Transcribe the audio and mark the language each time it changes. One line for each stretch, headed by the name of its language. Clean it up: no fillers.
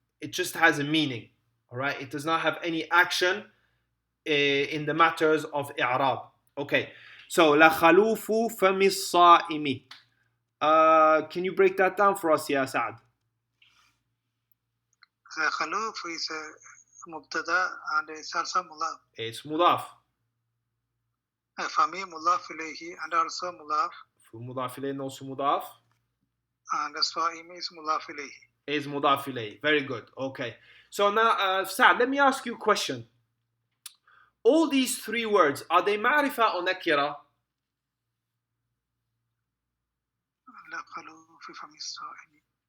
English: It just has a meaning. Alright? It does not have any action in the matters of i'rab. Okay. So, la khalufu famis sa'imi. Can you break that down for us, ya Saad? خلوف is مبتدا and it's also مضاف. It's mudaf. فمي مضاف إليه and also مضاف. مضاف إليه also mudaf. And الصائم is مضاف إليه. Is mudaf ilayh. Very good. Okay. So now, Saad, let me ask you a question. All these three words, are they ma'rifa or nakira?
Arabic: لا خلوف فم الصائم.